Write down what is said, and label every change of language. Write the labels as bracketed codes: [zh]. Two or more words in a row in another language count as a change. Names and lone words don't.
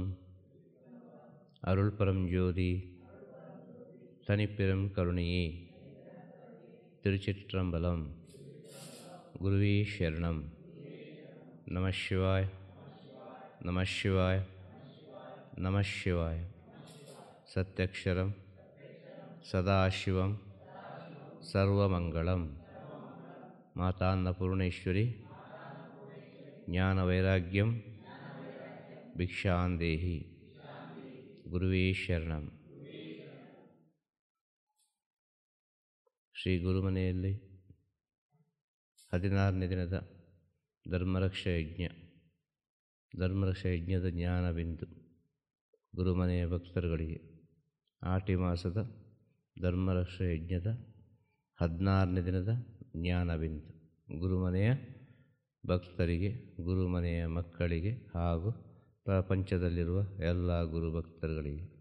[ta] அருள் பரம் ஜோதி தனிப்பெரும் கருணையே. திருச்சிற்றம்பலம். குருவே சரணம். [sa] நம சிவாய நம சிவாய நம சிவாய. சத்யக்ஷரம் சதாசிவம் ಸರ್ವಮಂಗಳಂ. ಮಾತಾ ಅನ್ನಪೂರ್ಣೇಶ್ವರಿ ಜ್ಞಾನವೈರಾಗ್ಯಂ ಭಿಕ್ಷಾಂದೇಹಿ. ಗುರುವೇ ಶರಣಂ. [kn] ಶ್ರೀ ಗುರುಮನೆಯಲ್ಲಿ 16ನೇ ದಿನದ ಧರ್ಮರಕ್ಷಾ ಯಜ್ಞದ ಜ್ಞಾನಬಿಂದು ಗುರುಮನೆಯ ಭಕ್ತರುಗಳಿಗೆ ಆಟಿ ಮಾಸದ ಧರ್ಮರಕ್ಷಾ ಯಜ್ಞದ 16ನೇ ದಿನದ ಜ್ಞಾನಬಿಂದು ಗುರುಮನೆಯ ಭಕ್ತರಿಗೆ, ಗುರುಮನೆಯ ಮಕ್ಕಳಿಗೆ ಹಾಗೂ ಪ್ರಪಂಚದಲ್ಲಿರುವ ಎಲ್ಲ ಗುರು ಭಕ್ತರುಗಳಿಗೆ.